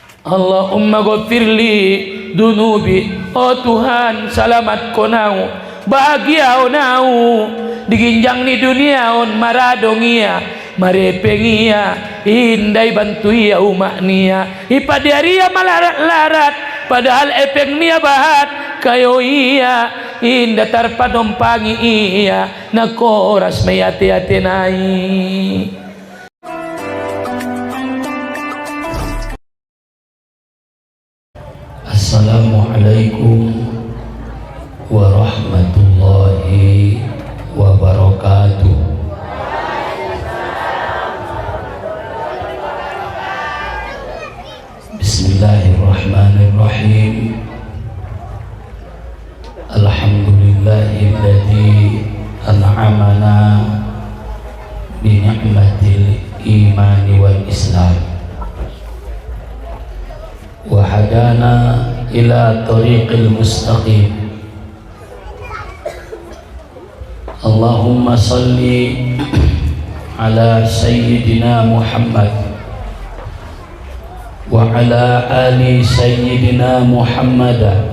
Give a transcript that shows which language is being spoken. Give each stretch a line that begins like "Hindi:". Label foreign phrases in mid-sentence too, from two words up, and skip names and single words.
Arabic: اللهم اغفر لي ذنوبي.
Batak Mandailing: Oh Tuhan, selamat ko nau, bahagia nau, diginjang ni dunia on maradongia, marepengia, indai bantuia umaknia, ipadiaria malarat-larat, padahal epeng nia bahat, kayo iya, inda tarpadompangi iya, nakoras mayati-ati nai.
Arabic: السلام عليكم ورحمة الله وبركاته. بسم الله الرحمن الرحيم. الحمد لله الذي أنعمنا بنعمة الإيمان والإسلام وهدانا إلى طريق المستقيم. اللهم صل على سيدنا محمد وعلى آل سيدنا محمد.